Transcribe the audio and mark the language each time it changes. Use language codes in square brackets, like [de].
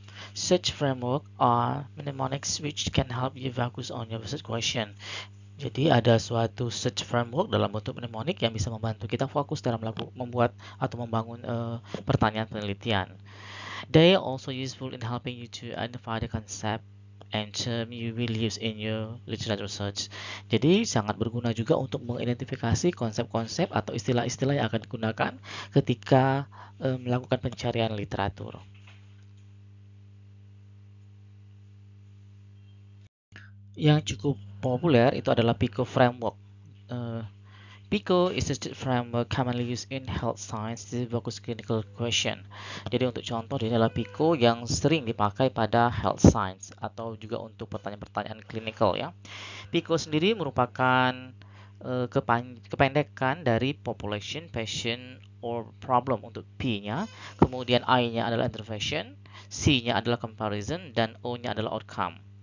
[en] Such framework are mnemonics which can help you focus on your research question. [id] Jadi ada suatu search framework dalam bentuk mnemonik yang bisa membantu kita fokus dalam membuat atau membangun pertanyaan penelitian. [en] They are also useful in helping you to identify the concept and term you will use in your literature research. [id] Jadi sangat berguna juga untuk mengidentifikasi konsep-konsep atau istilah-istilah yang akan digunakan ketika melakukan pencarian literatur. Yang cukup populer itu adalah PICO framework. [en] PICO is a framework commonly used in health science to focus clinical question. [id] Jadi untuk contoh ini adalah PICO yang sering dipakai pada health science atau juga untuk pertanyaan-pertanyaan clinical ya. PICO sendiri merupakan kependekan dari [en] population, patient, or problem [id] untuk P-nya. Kemudian I-nya adalah intervention, C-nya adalah comparison, dan O-nya adalah outcome.